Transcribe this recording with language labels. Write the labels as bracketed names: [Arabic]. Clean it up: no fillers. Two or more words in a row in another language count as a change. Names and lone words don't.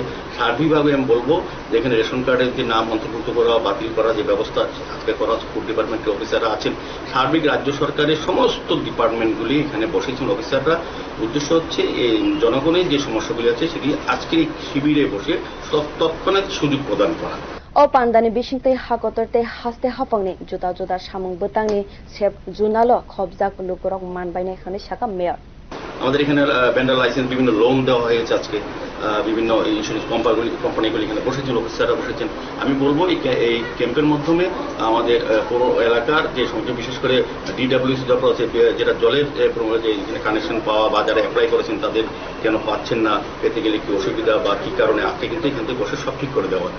[Bangla] সার্বিকভাবে আমি বলবো যে এখানে রেশন কার্ডের যে নাম অন্তর্ভুক্ত করা বাতিল করা যে ব্যবস্থা আজকে করা হচ্ছে, ফুড ডিপার্টমেন্টের অফিসাররা আছেন, সার্বিক রাজ্য সরকারের সমস্ত ডিপার্টমেন্টগুলি এখানে বসেছেন অফিসাররা। উদ্দেশ্য হচ্ছে এই জনগণের যে সমস্যাগুলি আছে সেগুলি আজকের এই শিবিরে বসে তৎক্ষণাৎ সুযোগ প্রদান করা। [Kok Borok] O pandani bisingte hakotorte haste hapangni juda samung bwtangni sep zonalo khobjak lukurok manbaine khani saka mayor. [Bangla] আমাদের এখানে ভেন্ডার লাইসেন্স বিভিন্ন লোন দেওয়া হয়েছে আজকে, বিভিন্ন ইন্স্যুরেন্স কোম্পানিগুলি এখানে বসেছেন, অফিসাররা বসেছেন। আমি বলবো এই ক্যাম্পের মাধ্যমে আমাদের পুরো এলাকার যে সংখ্যা বিশেষ করে DWS দপ্তর আছে যেটা জলের যে এখানে কানেকশন পাওয়া বা যারা অ্যাপ্লাই করেছেন তাদের কেন পাচ্ছেন না, পেতে গেলে কি অসুবিধা বা কি কারণে আজকে কিন্তু এখান থেকে বসে সব ঠিক করে দেওয়া হচ্ছে।